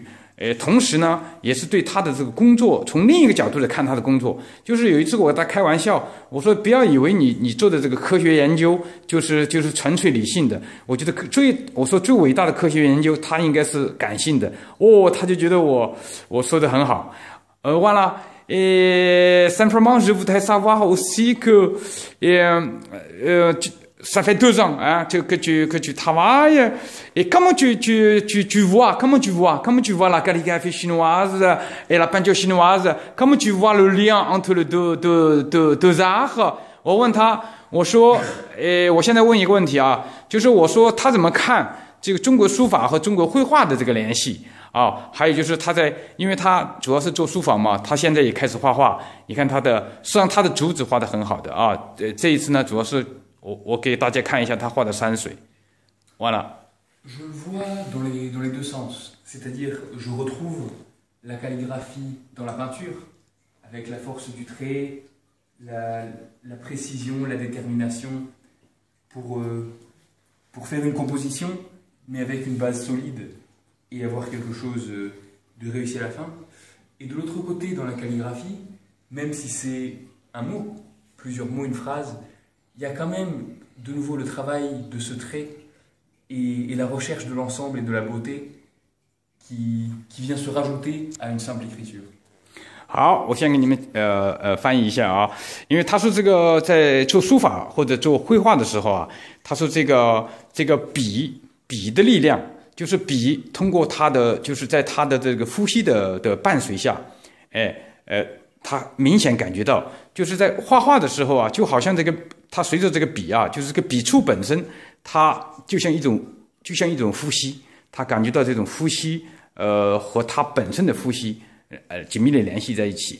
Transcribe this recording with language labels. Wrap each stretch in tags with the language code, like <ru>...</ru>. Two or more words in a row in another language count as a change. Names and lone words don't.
<zh>同时呢，也是对他的这个工作从另一个角度来看他的工作。就是有一次我跟他开玩笑，我说不要以为你做的这个科学研究就是纯粹理性的。我觉得我说最伟大的科学研究，它应该是感性的。他就觉得我说的很好。voilà.</zh> <fr>Et simplement, je voudrais savoir aussi que ça fait 2 ans hein, que tu travailles. Et comment tu vois la calligraphie chinoise et la peinture chinoise? Comment tu vois le lien entre les deux arts?</fr> <zh>我问他，我说，我现在问一个问题啊，就是我说他怎么看这个中国书法和中国绘画的这个联系啊？还有就是因为他主要是做书法嘛，他现在也开始画画。你看实际上他的竹子画得很好的啊。这一次呢，主要是我给大家看一下他画的山水。Voilà.</zh> <fr>Je le vois dans les deux sens. C'est-à-dire, je retrouve la calligraphie dans la peinture, avec la force du trait, la précision, la détermination, pour faire une composition, mais avec une base solide et avoir quelque chose de réussi à la fin. Et de l'autre côté, dans la calligraphie, même si c'est un mot, plusieurs mots, une phrase, il y a quand même de nouveau le travail de ce trait et la recherche de l'ensemble et de la beauté qui vient se rajouter à une simple écriture.</fr> <zh>好，我先给你们翻译一下啊，因为他说这个在做书法或者做绘画的时候啊，他说这个笔的力量，就是笔通过他的就是在他的这个呼吸的伴随下，他明显感觉到，就是在画画的时候啊，就好像他随着这个笔啊，就是这个笔触本身，它就像一种呼吸，他感觉到这种呼吸和他本身的呼吸紧密的联系在一起。</zh>